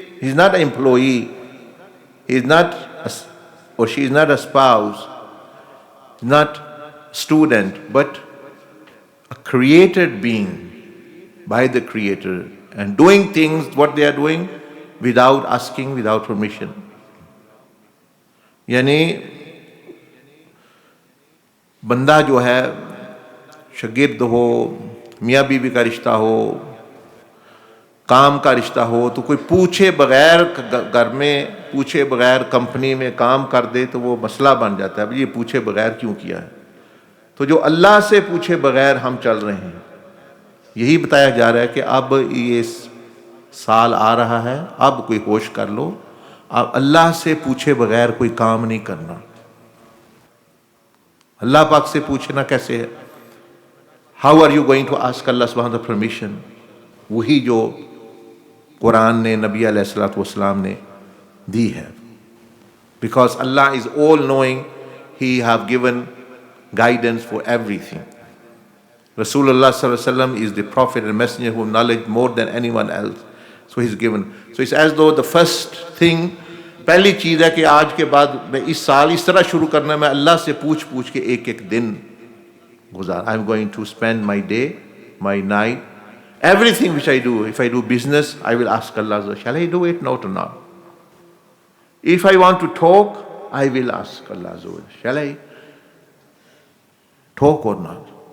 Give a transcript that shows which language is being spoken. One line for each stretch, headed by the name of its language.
English: He's not an employee, he's not or she is not a spouse, not student, but a created being by the Creator, and doing things what they are doing without asking, without permission.
Hindi: यानी बंदा जो है शागिर्द हो, मियाँ बीवी का रिश्ता हो, काम का रिश्ता हो, तो कोई पूछे बगैर घर में पूछे बगैर कंपनी में काम कर दे तो वो मसला बन जाता है। अब ये पूछे बगैर क्यों किया है? तो जो अल्लाह से पूछे बगैर हम चल रहे हैं, यही बताया जा रहा है कि अब ये साल आ रहा है, अब कोई होश कर लो, अब अल्लाह से पूछे बगैर कोई काम नहीं करना। अल्लाह पाक से पूछना कैसे है?
English: How are you going to ask Allah सुब्हानहू व permission?
Hindi: वही जो कुरान ने, नबी अलैहिस्सलातु वस्सलाम ने दी है।
English: Because Allah is all knowing, he have given guidance for everything. Rasulullah sallallahu alaihi wasallam is the prophet and messenger who knowledge more than anyone else. So he's given. So it's as though the first thing,
Hindi: पहली चीज़ है कि आज के बाद मैं इस साल इस तरह शुरू करना है, मैं अल्लाह से पूछ के एक एक दिन गुजार.
English: I'm going to spend my day, my night, everything which I do. If I do business, I will ask Allah, shall I do it? No or not? If I want to talk, I will ask Allah, shall I talk or not?